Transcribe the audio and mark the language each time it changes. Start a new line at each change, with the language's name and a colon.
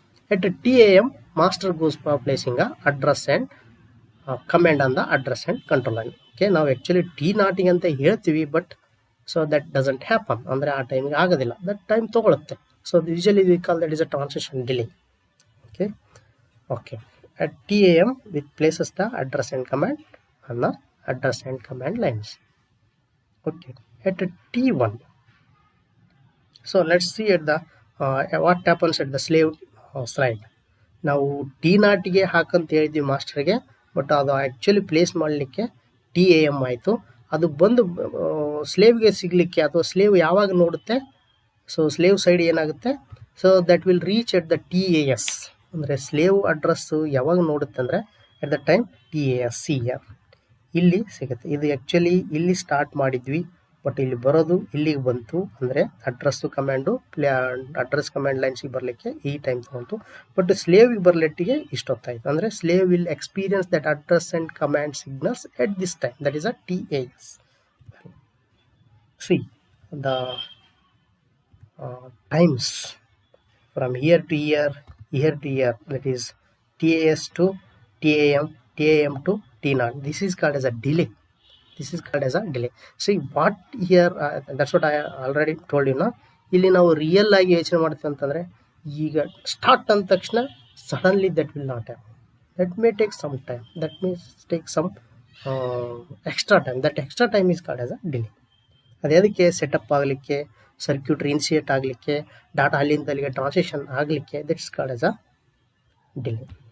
English: At TAM master goes for placing a address and command on the address and control line. Okay,
Kannada: ನಾವು
English: actually T0
Kannada: ಅಂತ ಹೇಳ್ತೀವಿ,
English: But so that doesn't happen.
Kannada: ಅಂದರೆ ಆ ಟೈಮಿಗೆ ಆಗೋದಿಲ್ಲ,
English: that time
Kannada: ತೊಗೊಳುತ್ತೆ.
English: So usually we call that is a transition delay. Okay. At TAM, it places the address and command on the address and command lines. Okay. At T1, so let's see at the what happens at the slave side.
Kannada: ನಾವು T0ಗೆ ಹಾಕಂತ ಹೇಳಿದ್ವಿ ಮಾಸ್ಟರ್ಗೆ, but ಅದು actually place ಮಾಡಲಿಕ್ಕೆ TAM ಆಯಿತು. ಅದು ಬಂದು ಸ್ಲೇವ್ಗೆ ಸಿಗಲಿಕ್ಕೆ ಅಥವಾ slave ಯಾವಾಗ ನೋಡುತ್ತೆ, ಸೊ ಸ್ಲೇವ್ ಸೈಡ್ ಏನಾಗುತ್ತೆ,
English: So that will reach at the TAS.
Kannada: ಅಂದರೆ ಸ್ಲೇವ್ ಅಡ್ರೆಸ್ಸು ಯಾವಾಗ ನೋಡುತ್ತೆ ಅಂದರೆ
English: at the time
Kannada: TASCR ಇಲ್ಲಿ ಸಿಗುತ್ತೆ. ಇದು ಆ್ಯಕ್ಚುಲಿ ಇಲ್ಲಿ ಸ್ಟಾರ್ಟ್ ಮಾಡಿದ್ವಿ, ಬಟ್ ಇಲ್ಲಿ ಬರೋದು ಇಲ್ಲಿಗೆ ಬಂತು ಅಂದರೆ ಅಡ್ರೆಸ್ಸು ಕಮ್ಯಾಂಡು ಅಡ್ರೆಸ್ ಕಮ್ಯಾಂಡ್ ಲೈನ್ಸಿಗೆ ಬರಲಿಕ್ಕೆ ಈ ಟೈಮ್ ತೊಗೊಂತು.
English: but
Kannada: ಸ್ಲೇವಿಗೆ ಬರಲಿಟ್ಟಿಗೆ ಇಷ್ಟೊತ್ತಾಯಿತು. ಅಂದರೆ
English: Slave will experience that address and command signals at this time, that is a TAS. See the times from here to here, here to here, that is TAS to TAM, TAM to T0. This is called as a delay. This is called as a delay. See what here, that's what I already told you.
Kannada: ಇಲ್ಲಿ ನಾವು real ಆಗಿ ಯೋಚನೆ ಮಾಡ್ತೀವಿ ಅಂತಂದರೆ, ಈಗ start ಅಂದ ತಕ್ಷಣ
English: Suddenly that will not have, that may take some time, that may take some extra time. That extra time is called as a delay.
Kannada: ಅದಕ್ಕೆ ಸೆಟಪ್ ಆಗಲಿಕ್ಕೆ, ಸರ್ಕ್ಯೂಟ್ ಇನಿಷಿಯೇಟ್ ಆಗಲಿಕ್ಕೆ, ಡಾಟಾ ಅಲ್ಲಿಂದ ಅಲ್ಲಿಗೆ ಟ್ರಾನ್ಸಿಷನ್ ಆಗಲಿಕ್ಕೆ,
English: That's called as a delay.